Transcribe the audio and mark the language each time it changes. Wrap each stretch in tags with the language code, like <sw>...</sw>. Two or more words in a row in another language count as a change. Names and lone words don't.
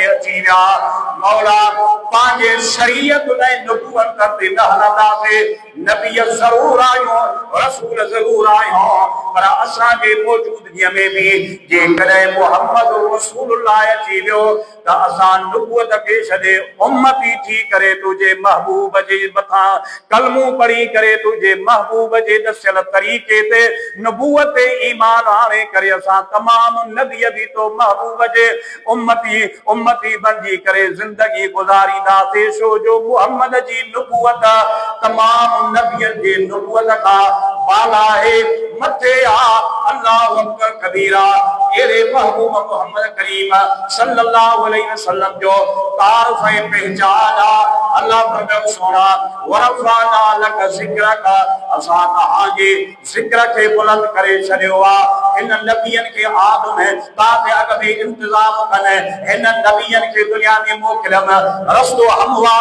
<sd>अची विया मौला पंहिंजे शरीयत ऐं नबूवत ते न हलंदासीं नबी ज़रूर आहियूं रसूल ज़रूर आहियूं पर असांजे मौजूदगीअ में बि जेकॾहिं</sd> <ar>محمد رسول الله</ar> <sd>अची वियो त असां नबूवत खे छॾे उम्मती थी करे तुंहिंजे महबूब जे मथां कलमू पढ़ी करे तुंहिंजे महबूब जे दसियल तरीक़े ते नबूवत ते ईमान आणे करे असां तमामु नबीअ बि तो महबूब जे उम्मती बणिजी करे ज़िंदगी गुज़ारींदासीं छो जो मुहम्मद जी नबूवत तमामु नबियनि जे नबूवत खां बाला आहे मथे आहे</sd> <ar>الله أكبر كبيرا</ar> <sd>अहिड़े महबूब मुहम्मद करीम</sd> <ar>صلى الله عليه وسلم</ar> <sd>जो तारीफ़ ऐं पहचान आहे अल्लाह फरमायो सोना</sd> <ar>ورفعنا لك ذكرك</ar> <sd>असां तव्हांजे ज़िक्र खे बुलंद करे छॾियो आहे हिन नबियनि खे आदम तव्हांजे अॻ में इंतज़ाम कनि हिन नबियनि खे दुनिया में मोकिलियमि रस्तो हमवार</sd>